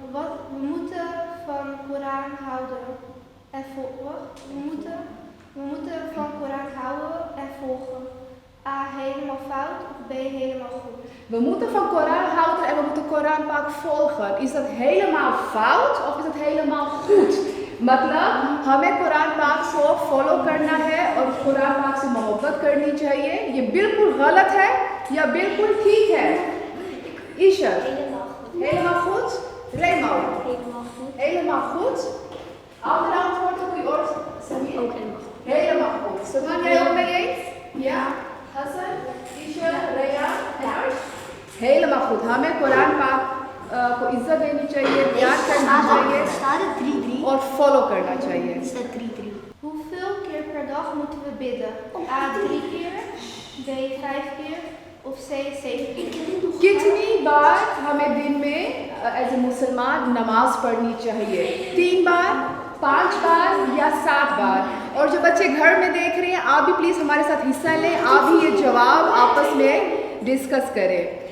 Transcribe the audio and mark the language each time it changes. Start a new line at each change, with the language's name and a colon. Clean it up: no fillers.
Dutch: We moeten van Koran houden en volgen. We moeten van Koran houden en volgen. A, helemaal fout of B, helemaal goed? We moeten van Koran houden en we moeten Koran Pak volgen. Is dat helemaal fout of is dat helemaal goed?
Hindi: मतलब हमें कुरान पाक को follow करना है और कुरान पाक से मोहब्बत करनी चाहिए. ये बिल्कुल गलत है या बिल्कुल ठीक है?
Dutch: ईशा, helemaal goed? Raymond, helemaal goed? Andere antwoorden op je oor, Samir? Ook helemaal goed. Helemaal goed. Stefan, jij ook mee eens? Ja? Hassan, Isha, Raya en Arsh? Helemaal goed.
Hindi: हमें कुरान पाक को इज्जत देनी चाहिए, प्यार करना चाहिए
Dutch: Staat het 3-3?
Hindi: और फॉलो करना चाहिए.
Dutch: Staat 3-3. Hoeveel keer per dag moeten we bidden? A, 3 keer, B, 5 keer of C, 7 keer?
Hindi: कितनी बार हमें दिन में एज ए मुसलमान नमाज पढ़नी चाहिए? 3 बार, 5 बार या 7 बार? और जो बच्चे घर में देख रहे हैं, आप भी प्लीज़ हमारे साथ हिस्सा लें. आप भी ये जवाब आपस में डिस्कस करें.